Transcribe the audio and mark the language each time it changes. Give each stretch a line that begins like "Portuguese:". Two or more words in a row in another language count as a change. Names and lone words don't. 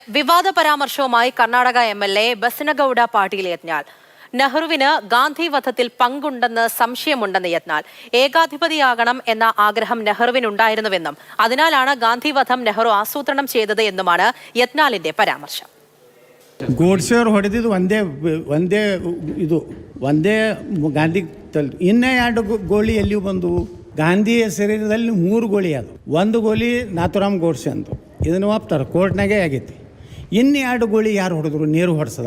Malayalam: വിവാദ പരാമർശവുമായി കർണാടക എംഎൽഎ ബസനഗൌഡ പാട്ടീൽ യത്നാൾ. നെഹ്റുവിന് ഗാന്ധി വധത്തിൽ പങ്കുണ്ടെന്ന് സംശയമുണ്ടെന്ന് യത്നാൾ. ഏകാധിപതിയാകണം എന്ന ആഗ്രഹം നെഹ്റുവിനുണ്ടായിരുന്നുവെന്നും അതിനാലാണ് ഗാന്ധി വധം നെഹ്റു ആസൂത്രണം ചെയ്തത് എന്നുമാണ് യത്നാളിന്റെ പരാമർശം.
Kannada: ಗೋಡ್ಸೆ ಅವರು ಹೊಡೆದಿದ್ದು ಒಂದೇ ಗಾಂಧಿ ಇನ್ನೇ 2 ಗೋಲಿ ಎಲ್ಲಿಯೂ ಬಂದು ಗಾಂಧಿಯ ಶರೀರದಲ್ಲಿ 3 ಗೋಲಿ ಅದು. 1 ಗೋಲಿ ನಾಥುರಾಮ್ ಗೋಡ್ಸೆ ಅಂದು ಇದನ್ನು ಒಪ್ತಾರೆ, ಕೋರ್ಟ್ನಾಗೆ ಆಗೈತಿ. ಇನ್ನು 2 ಗೋಲಿ ಯಾರು ಹೊಡೆದ್ರು? ನೆಹರು ಹೊಡ್ಸದ?